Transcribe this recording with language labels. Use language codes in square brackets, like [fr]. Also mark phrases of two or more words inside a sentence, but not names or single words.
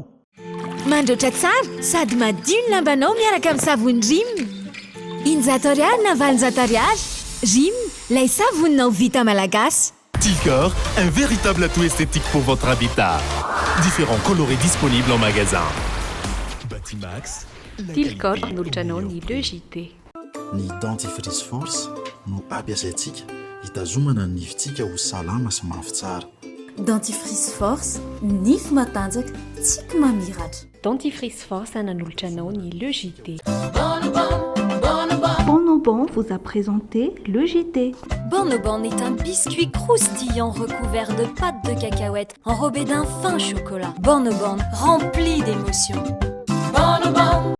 [mg] Mandroatra tsara sady madio ny lambanao miaraka amin'ny savony Rim. Injato ariary na valonjato ariary. Rim, lay savoninao vita malagasy. [fr] Tilcor, un véritable atout esthétique pour votre habitat. Différents colorés disponibles en magasin. Batimax. [mg] Tilcor manolotra anao ny Le JT. Ny dentifrice force no ampiasaintsika hitazomana ny nifintsika ho salama sy mafy tsara. Dentifrice force, nify matanjaka, tsika mamiratra. Dentifrice force nanolotra anao ny Le JT. [fr] Bonobon vous a présenté Le JT. Bonobon est un biscuit croustillant recouvert de pâte de cacahuète enrobé d'un fin chocolat. Bonobon, rempli d'émotions. Bonobon.